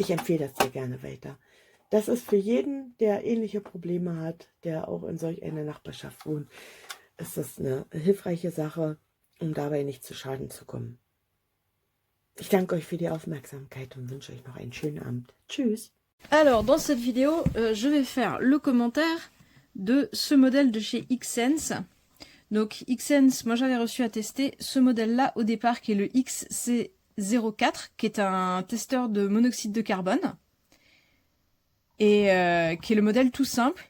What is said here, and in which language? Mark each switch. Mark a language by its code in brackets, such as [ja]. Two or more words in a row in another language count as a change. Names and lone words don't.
[de] Ich empfehle das dir gerne weiter. Das ist für jeden, der ähnliche Probleme hat, der auch in solch einer Nachbarschaft wohnt, ist das eine hilfreiche Sache, um dabei nicht zu Schaden zu kommen. Ich danke euch für die Aufmerksamkeit und wünsche euch noch einen schönen Abend. Tschüss. [fr] Alors, dans cette vidéo, je vais faire le commentaire de ce modèle de chez Xsense. Donc, Xsense, moi j'avais reçu à tester ce modèle-là au départ, qui est le XC04, qui est un testeur de monoxyde de carbone, et qui est le modèle tout simple.